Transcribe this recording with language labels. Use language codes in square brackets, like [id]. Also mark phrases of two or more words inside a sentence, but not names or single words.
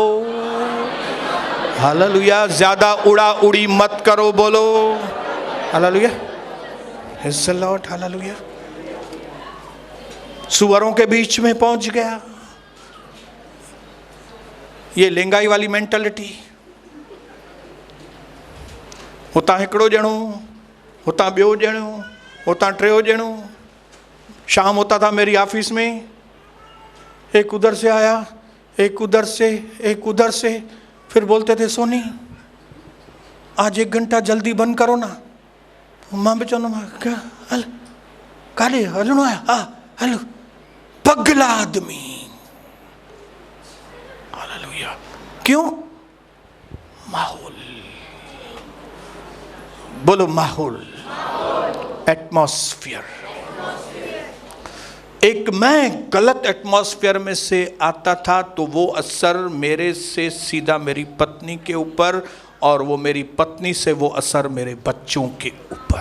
[hi] हालेलुया। ज्यादा उड़ा उड़ी मत करो, बोलो हालेलुया। [en] Praise the Lord. [hi] हालेलुया। सुअरों के बीच में पहुंच गया। ये लेंगाई वाली मेंटालिटी, [sd] हुतां हिकिड़ो ॼणो, हुतां ॿियो ॼणो, हुतां टियों ॼणो। [hi] शाम होता था मेरी ऑफिस में, एक उधर से आया, एक उधर से, एक उधर से। फिर बोलते थे, सोनी आज 1 घंटा जल्दी बंद करो ना। [sd] मां भी चवंदो क्या हल काॾे हलणो आहे? हा हलो। [hi] पगला आदमी। हालेलुया। क्यों? माहौल। बोलो माहौल, एटमॉस्फेयर। एक मैं गलत एटमॉस्फेयर में से आता था तो वो असर मेरे से सीधा मेरी पत्नी के ऊपर, और वो मेरी पत्नी से वो असर मेरे बच्चों के ऊपर।